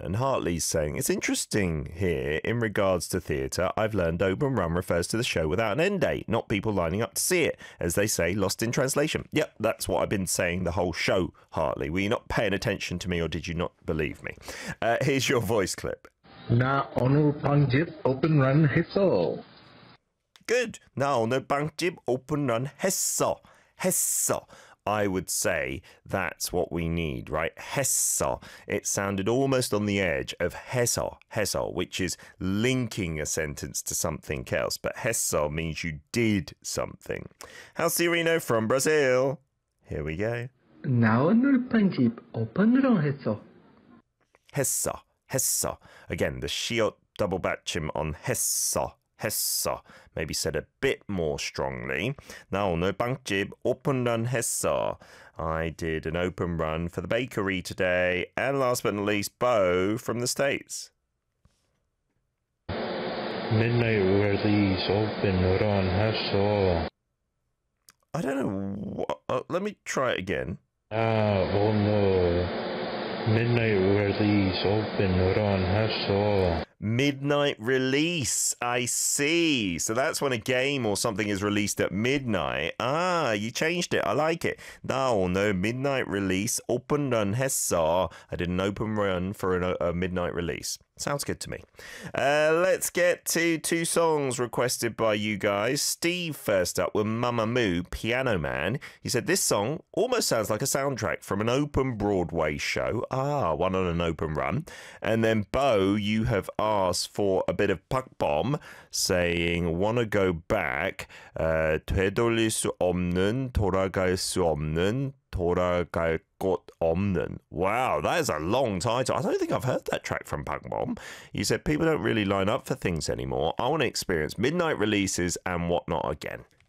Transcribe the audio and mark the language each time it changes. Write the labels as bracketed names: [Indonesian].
[English] And Hartley's saying, it's interesting here, in regards to theatre, I've learned open run refers to the show without an end date, not people lining up to see it, as they say, lost in translation. Yep, that's what I've been saying the whole show, Hartley. Were you not paying attention to me, or did you not believe me? Here's your voice clip. [Korean] 나 오늘 빵집 오픈 런 했어. [English] Good. [Korean] 나 오늘 빵집 오픈 런 했어. 했어. [English] I would say that's what we need, right? 했어. It sounded almost on the edge of 했어. 했어, which is linking a sentence to something else. But 했어 means you did something. How's Cirino from Brazil? Here we go. 나 오늘 빵집 오픈 런 했어. 했어. 했어. Again, the shiot double batchim on 했어. 했어. Maybe said a bit more strongly. [Korean] 나 오늘 빵집 오픈런 했어. [English] I did an open run for the bakery today. And last but not least, Bo from the States. Midnight release open run 했어. I don't know. Let me try it again. Midnight release open run 했어. Midnight release, I see. So that's when a game or something is released at midnight. Ah, you changed it. I like it. [Korean] 나 오늘 midnight release open run 했어. [English] I did an open run for a midnight release. Sounds good to me. Let's get to two songs requested by you guys. Steve first up with Mamamoo, Piano Man. He said, this song almost sounds like a soundtrack from an open Broadway show. Ah, one on an open run. And then Bo, you have asked for a bit of Puck Bomb, saying, wanna go back. [Korean] 되돌릴 수 없는, 돌아갈 수 없는, 돌아갈 곳 없는. [English] Wow, that is a long title. I don't think I've heard that track from Puck Bomb. You said people don't really line up for things anymore. I want to experience midnight releases and whatnot again.